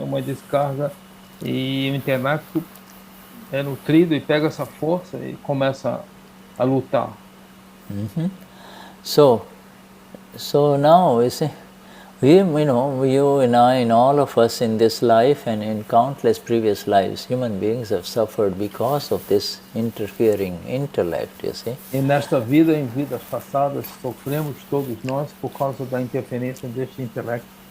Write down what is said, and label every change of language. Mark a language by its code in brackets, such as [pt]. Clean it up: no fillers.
[pt] Uma descarga, e o intelecto é nutrido e pega essa força e começa a lutar. [en] So now, you see, you and I, and all of us in this life and in countless previous lives, human beings have suffered because of this interfering intellect, you see. [pt] E nesta vida, em vidas passadas, sofremos todos nós por causa da interferência deste intelecto.